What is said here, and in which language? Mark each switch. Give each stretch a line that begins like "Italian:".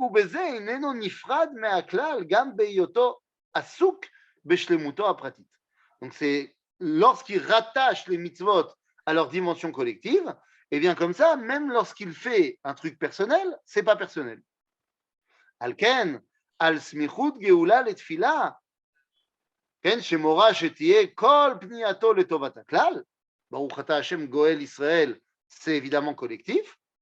Hebrew: ובזה איננו נפרד מהכלל גם בהיותו עסוק בשלמותו הפרטית.
French: Donc, c'est lorsqu'il rattache les mitzvot à leur dimension collective, et bien comme ça, même lorsqu'il fait un truc personnel, c'est pas personnel.
Hebrew: על כן, על סמיכות גאולה לתפילה, כן, שמורה שתהיה כל פנייתו לטובת הכלל, ברוך אתה השם גואל ישראל,
French: c'est évidemment collectif.